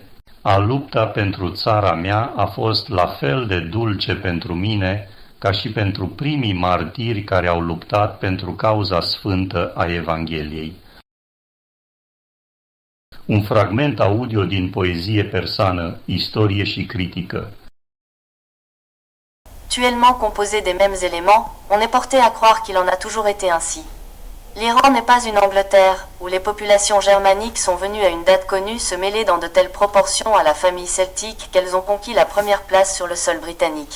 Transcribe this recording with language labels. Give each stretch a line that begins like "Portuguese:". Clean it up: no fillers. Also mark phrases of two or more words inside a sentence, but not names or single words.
Romanian: A lupta pentru țara mea a fost la fel de dulce pentru mine ca și pentru primii martiri care au luptat pentru cauza sfântă a Evangheliei. Un fragment audio din poezie persană, istorie și critică.
French: Actuellement composé des mêmes éléments, on est porté à croire qu'il en a toujours été ainsi. L'Iran n'est pas une Angleterre, où les populations germaniques sont venues à une date connue se mêler dans de telles proportions à la famille celtique qu'elles ont conquis la première place sur le sol britannique.